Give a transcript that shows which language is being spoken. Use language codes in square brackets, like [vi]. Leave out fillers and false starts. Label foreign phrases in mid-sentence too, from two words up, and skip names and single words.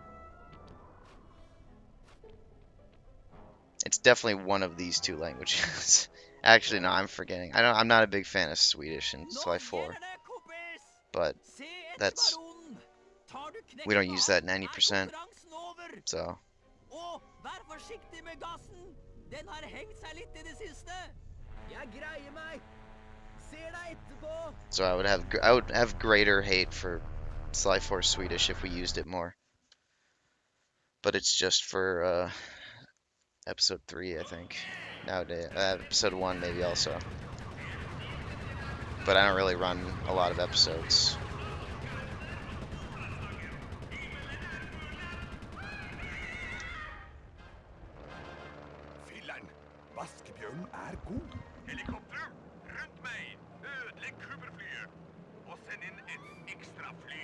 [en] It's definitely one of these two languages. Actually, no, I'm forgetting. I'm not a big fan of Swedish in Sly 4. But we don't use that 90%. So [no] Den har hengt seg litt I det siste. Jeg greier meg. Ser deg etterpå. [en] So I would have greater hate for Sly 4 Swedish if we used it more. But it's just for episode 3, I think. Nowadays, episode 1 maybe also. But I don't really run a lot of episodes. [no] Vaskebjørnen god. Helikopter, rundt meg. Ødelegg Cooper-flyet. Og send inn et ekstra fly.